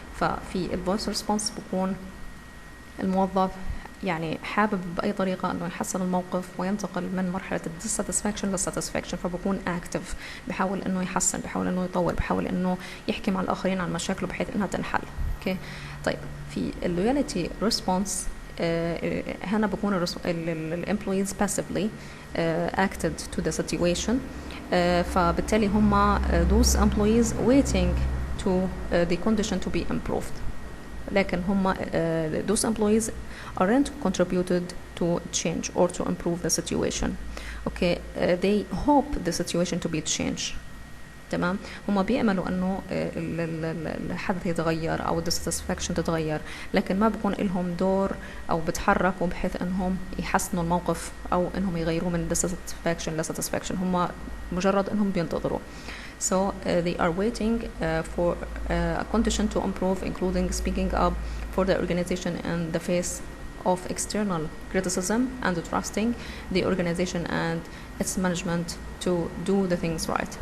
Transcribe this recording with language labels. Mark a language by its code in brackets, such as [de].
[ar] ففي الvoice response بكون الموظف يعني حابب بأي طريقة أنه يحسن الموقف وينتقل من مرحلة dissatisfaction للsatisfaction، فبكون active، بحاول أنه يحسن، بحاول أنه يطور، بحاول أنه يحكي مع الآخرين عن مشاكله بحيث أنها تنحل. [en] Okay. [ar] طيب في loyalty response هنا بكون [en] employees passively acted to the situation. [ar] فبالتالي هم [en] those employees waiting to the condition to be improved. [ar] لكن هم [en] those employees aren't contributed to change or to improve the situation. Okay, they hope the situation to be changed. [ar] تمام، هم بيأملوا انه الحدث يتغير او dissatisfaction تتغير، لكن ما بيكون لهم دور او بتحركوا بحيث انهم يحسنوا الموقف او انهم يغيروا من dissatisfaction لsatisfaction. هم مجرد انهم بينتظروا. [en] So they are waiting for a condition to improve, including speaking up for the organization in the face of external criticism and trusting the organization and its management to do the things right.